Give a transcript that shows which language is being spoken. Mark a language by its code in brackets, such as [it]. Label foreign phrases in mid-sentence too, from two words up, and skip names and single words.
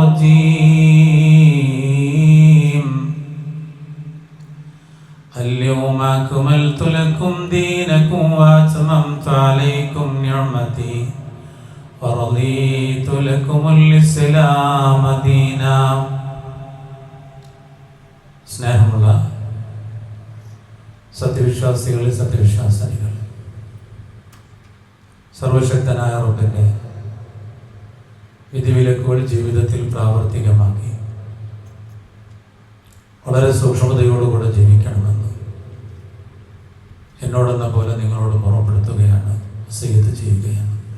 [ar] الرجيم اليوم أكملت لكم دينكم وأتممت عليكم نعمتي ورضيت لكم الإسلام دينا [ml] സ്നേഹമുള്ള സത്യവിശ്വാസികളെ സത്യവിശ്വാസിനികൾ, സർവശക്തനായ റബ്ബിന്റെ വിധിവിലക്കുകൾ ജീവിതത്തിൽ പ്രാവർത്തികമാക്കി വളരെ സൂക്ഷ്മതയോടുകൂടെ ജീവിക്കണമെന്ന് എന്നോടെന്ന പോലെ നിങ്ങളോട് ഓർമ്മപ്പെടുത്തുകയാണ്, വസിയ്യത്ത് ചെയ്യുകയാണ്.